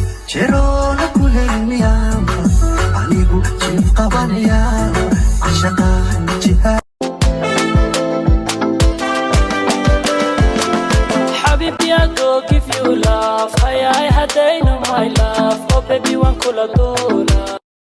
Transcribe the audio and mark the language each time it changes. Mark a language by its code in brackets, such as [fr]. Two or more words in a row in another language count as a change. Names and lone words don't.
[so] Jiroona ku heli miyaa? Anigu jin qabanayaa, cashaqaan jihaa. Habibi, [en] I go give you love. [so] Ay, ay, hadayna, [en] my love. Oh, baby, [so] waan kula doonaa.